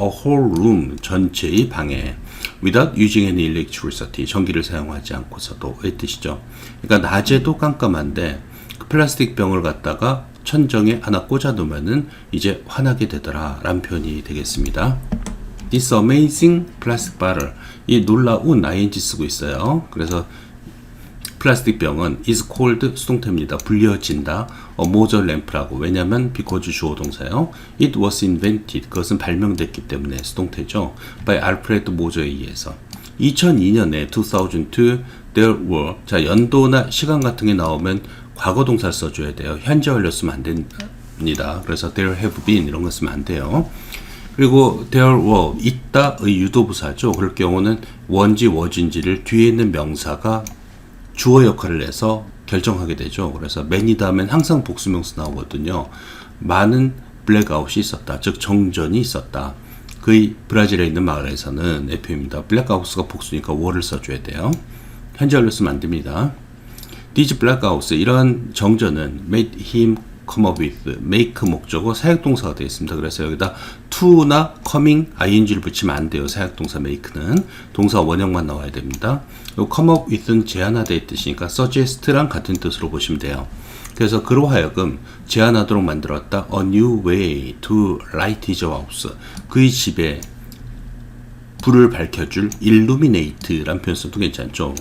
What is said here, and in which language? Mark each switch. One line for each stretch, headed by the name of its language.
English: A whole room,
Korean: 전체의 방에
English: without using any electricity,
Korean: 전기를 사용하지 않고서도 의 뜻이죠. 그러니까 낮에도 깜깜한데 그 플라스틱 병을 갖다가 천정에 하나 꽂아 놓으면은 이제 환하게 되더라 라는 표현이 되겠습니다.
English: This amazing plastic bottle,
Korean: 이 놀라운 ing 쓰고 있어요. 그래서 플라스틱 병은 is called 수동태입니다. 불려진다. 모저 램프라고. 왜냐면 because 주어 동사요.
English: It was invented.
Korean: 그것은 발명됐기 때문에 수동태죠. by 알프레드 모저에 의해서. 2002년에 2002 there were. 자, 연도나 시간 같은 게 나오면 과거 동사 써줘야 돼요. 현재 완료 쓰면 안 됩니다. 그래서 there have been 이런 거 쓰면 안 돼요. 그리고 there were 있다의 유도부사죠. 그럴 경우는 원지 was인지를 뒤에 있는 명사가 주어 역할을 해서 결정하게 되죠. 그래서 many 다음엔 항상 복수명사 나오거든요. 많은 블랙아웃이 있었다. 즉 정전이 있었다. 그의 브라질에 있는 마을에서는 FM입니다. 블랙아웃가 복수니까 were를 써줘야 돼요. 현재 완료 쓰면 안 됩니다.
English: These blackouts,
Korean: 이러한 정전은
English: made him come up with, make
Korean: 목적어 사역동사가 되어 있습니다. 그래서 여기다 to나 coming, ing를 붙이면 안 돼요. 사역동사 make는 동사 원형만 나와야 됩니다. come up with는 제안하다의 뜻이니까 suggest랑 같은 뜻으로 보시면 돼요. 그래서 그로 하여금 제안하도록 만들었다.
English: A new way to light his house,
Korean: 그의 집에 불을 밝혀줄 illuminate라는 표현 써도 괜찮죠.